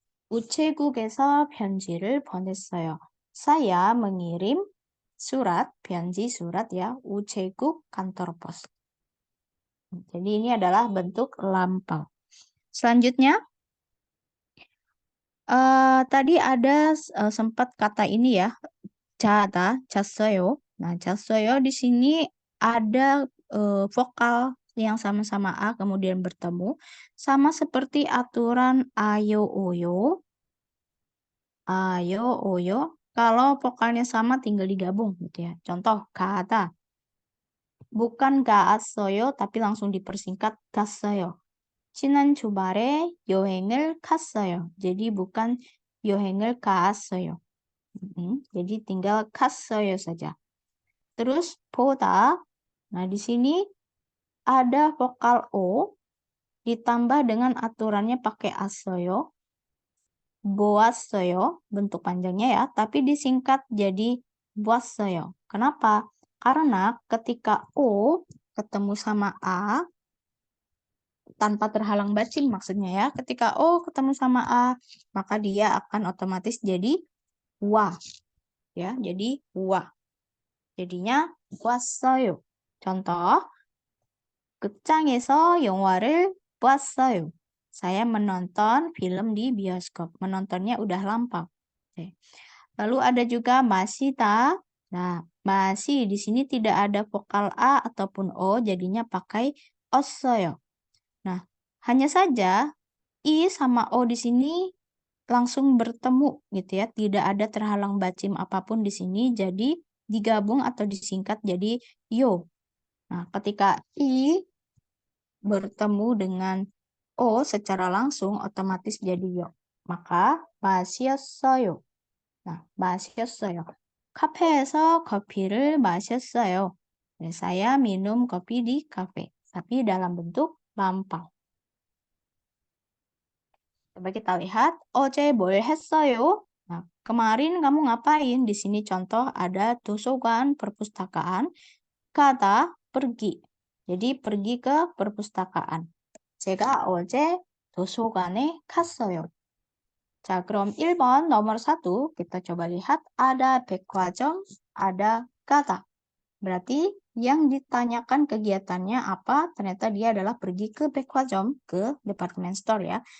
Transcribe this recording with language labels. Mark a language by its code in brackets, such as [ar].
[ko] 우체국에서 편지를 보냈어요. [id] Saya mengirim surat, 편지 surat ya, 우체국 kantor pos. Jadi ini adalah bentuk lampau. Selanjutnya, tadi ada sempat kata ini ya, 자다, 잤어요. Nah, 잤어요 di sini ada vokal yang sama-sama A kemudian bertemu. Sama seperti aturan ayo, oyo. Ayo, oyo. Kalau vokalnya sama tinggal digabung gitu ya. Contoh, kata. Bukan 가았어요, tapi langsung dipersingkat 갔어요. [ko] 지난 주말에 여행을 갔어요. [id] Jadi bukan 여행을 갔어요. Jadi tinggal 갔어요 saja. Terus 보다. Nah, di sini ada vokal O ditambah dengan aturannya pakai as어요. 보았어요 bentuk panjangnya ya, tapi disingkat jadi 보았어요. Kenapa? Karena ketika O ketemu sama A tanpa terhalang bacim maksudnya ya. Ketika O ketemu sama A, maka dia akan otomatis jadi wa. Ya, jadi wa. Jadinya 왔어요. [ko] Contoh, 극장에서 영화를 봤어요. [id] Saya menonton film di bioskop. Menontonnya udah lampau. Oke. Lalu ada juga masita. Nah, masih di sini tidak ada vokal A ataupun O, jadinya pakai ossoyo. Nah, hanya saja I sama O di sini langsung bertemu gitu ya. Tidak ada terhalang bacim apapun di sini, jadi digabung atau disingkat jadi yo. Nah, ketika I bertemu dengan O secara langsung otomatis jadi yo. [ko] Maka 마셨어요. Nah, 마셨어요. 카페에서 커피를 마셨어요. [id] 네, saya minum kopi di kafe, tapi dalam bentuk lampau. Coba kita lihat, [ko] 어제 뭘 했어요? [id] Nah, kemarin kamu ngapain? Di sini contoh ada 도서관, perpustakaan, kata pergi. Jadi pergi ke perpustakaan. [ko] 제가 어제 도서관에 갔어요. 자, 그럼 1번 [id] nomor 1 kita coba lihat ada 백화점, ada kata. Berarti yang ditanyakan kegiatannya apa? Ternyata dia adalah pergi ke 백화점, ke department store ya.